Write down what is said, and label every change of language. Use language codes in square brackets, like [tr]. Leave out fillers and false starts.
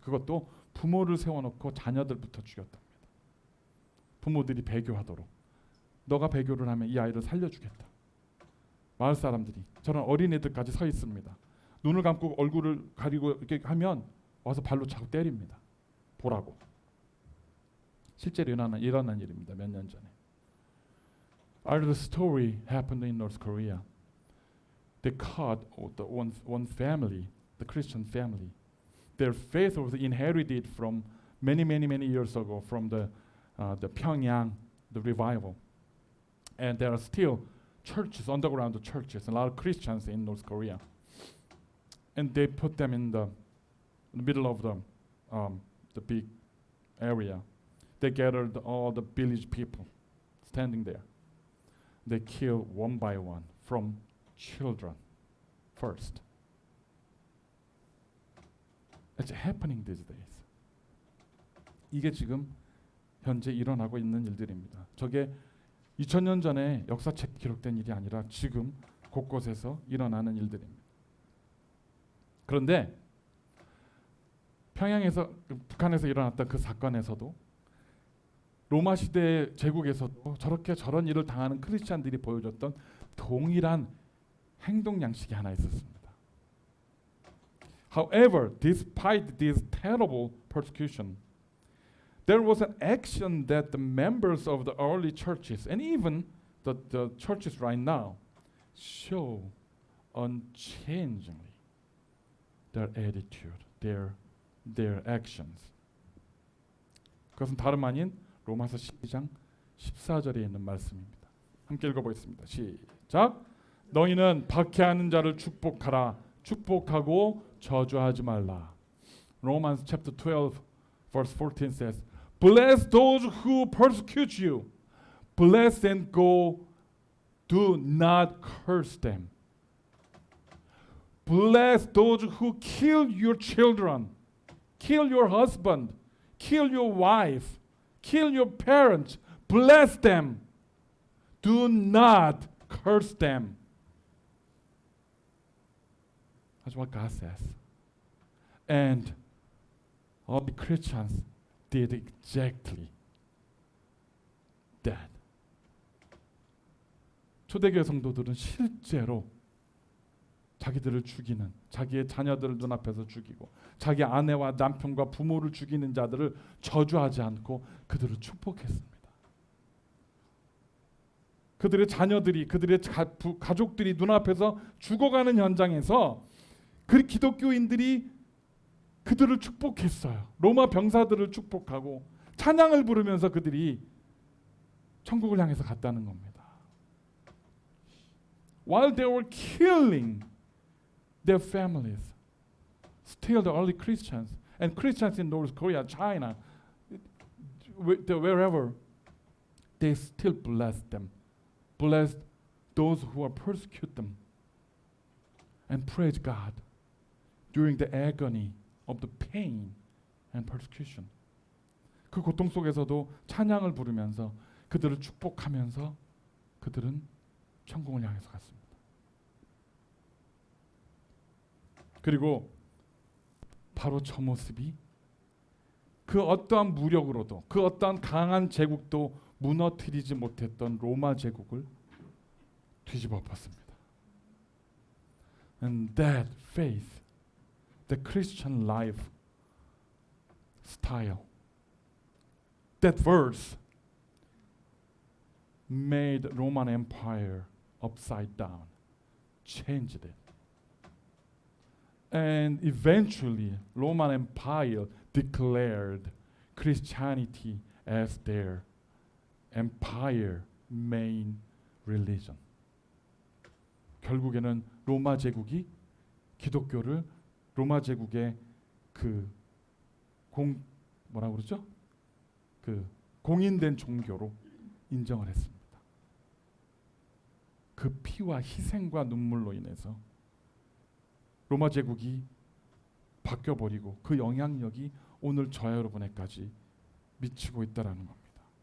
[ko] 그것도 부모를 세워놓고 자녀들부터 죽였답니다. 부모들이 배교하도록. 너가 배교를 하면 이 아이를 살려주겠다. 마을 사람들이 저런 어린애들까지 서 있습니다. 눈을 감고 얼굴을 가리고 이렇게 하면 와서 발로 차고 때립니다. 보라고. 실제로 일어난 일입니다. 몇 년 전에. [en] The story happened in North Korea. They caught one family, the Christian family. Their faith was inherited from many years ago from the Pyongyang, the revival. And there are still churches, underground churches, a lot of Christians in North Korea. And they put them in the middle of the big area. They gathered all the village people standing there. They kill one by one from children first. It's happening these days. [ko] 이게 지금 현재 일어나고 있는 일들입니다. 저게 2000년 전에 역사책 기록된 일이 아니라 지금 곳곳에서 일어나는 일들입니다. 그런데 평양에서 북한에서 일어났던 그 사건에서도 로마 시대 제국에서도 저런 일을 당하는 크리스찬들이 보여줬던 동일한 행동 양식이 하나 있었습니다. [en] However, despite this terrible persecution, there was an action that the members of the early churches and even the churches right now show unchangingly their attitude, their actions. [ko] 그것은 다름 아닌 로마서 12장 14절에 있는 말씀입니다. 함께 읽어보겠습니다. 시작. 너희는 박해하는 자를 축복하라. 축복하고 저주하지 말라. [en] Romans chapter 12 verse 14 says, Bless those who persecute you. Bless and go. Do not curse them. Bless those who kill your children, kill your husband, kill your wife, kill your parents. Bless them. Do not curse them. That's what God says. And all the Christians did exactly that. [ko] 초대교회 성도들은 실제로 자기들을 죽이는, 자기의 자녀들을 눈앞에서 죽이고 자기 아내와 남편과 부모를 죽이는 자들을 저주하지 않고 그들을 축복했습니다. 그들의 자녀들이, 그들의 가족들이 눈앞에서 죽어가는 현장에서 그 기독교인들이 그들을 축복했어요. 로마 병사들을 축복하고 찬양을 부르면서 그들이 천국을 향해서 갔다는 겁니다. [en] While they were killing their families, still the early Christians and Christians in North Korea, China, wherever, they still blessed them, blessed those who are persecute them, and praise God during the agony of the pain and persecution. [ko] 그 고통 속에서도 찬양을 부르면서 그들을 축복하면서 그들은 천국을 향해서 갔습니다. 그리고 바로 저 모습이 그 어떠한 무력으로도 그 어떠한 강한 제국도 무너뜨리지 못했던 로마 제국을 뒤집어 엎었습니다. [en] And that faith, the Christian life style, that verse made Roman Empire upside down, changed it. And eventually Roman Empire declared Christianity as their empire main religion. [ko] 결국에는 로마 제국이 기독교를 로마 제국의 그 뭐라고 그러죠? 그 공인된 종교로 인정을 했습니다. 그 피와 희생과 눈물로 인해서 로마 제국이 바뀌어버리고 그 영향력이 오늘 저와 여러분에까지 미치고 있다라는 겁니다.